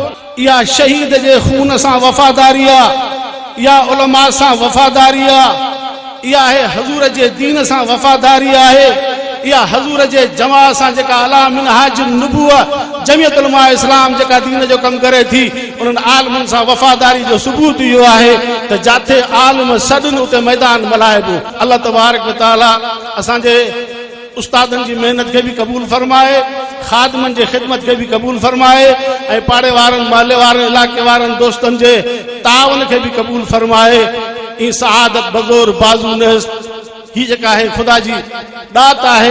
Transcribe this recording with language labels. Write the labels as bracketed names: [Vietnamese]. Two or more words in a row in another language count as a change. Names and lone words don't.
[Sindhi] इहा शहीद जे खून सां वफ़ादारी आहे, इहा उलमा सां वफ़ादारी आहे, इहा आहे हज़ूर जे दीन सां वफ़ादारी आहे, इहा हज़ूर जे जमात सां जेका [Arabic] على منهاج النبوة [Sindhi] जमियत उलमा इस्लाम जेका दीन जो कमु करे थी उन्हनि आलमनि सां वफ़ादारी जो सबूत इहो आहे त जिथे आलम सॾनि उते मैदान मल्हाइबो। [Arabic] الله تبارك وتعالى [Sindhi] असांजे उस्तादनि जी महिनत खे बि क़बूल फरमाए, ख़ादमनि जे ख़िदमत खे बि क़बूल फरमाए ऐं पाड़े वारनि महले वारनि इलाइक़े वारनि दोस्तनि जे ताउन खे बि क़बूल फरमाए। [Persian] این سعادت بزور بازو نیست [Sindhi] ही जेका आहे ख़ुदा जी दात आहे।